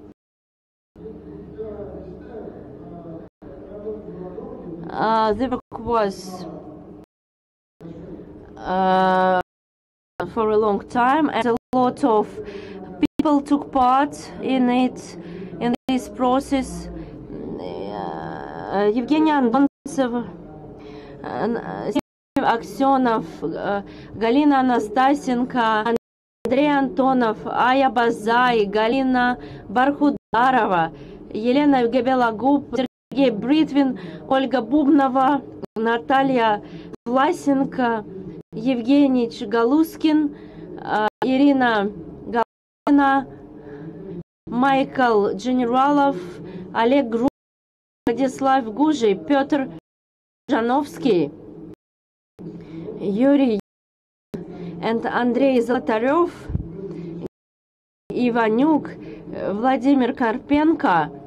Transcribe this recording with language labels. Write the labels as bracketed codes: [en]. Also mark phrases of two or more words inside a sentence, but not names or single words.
[en] The work was for a long time, and a lot of people took part in it, in this process. Evgeny Antonov, Aksionov, Galina Anastasenko, Andrei Antonov, Aya Bazai, Galina Barhudarova, Елена Габелагуб, Сергей Бритвин, Ольга Бубнова, Наталья Власенко, Евгений Галускин, Ирина Галина, Майкл Дженералов, Олег Гру, Владислав Гужий, Петр Жановский, Юрий and Андрей Золотарев, Иванюк, Владимир Карпенко,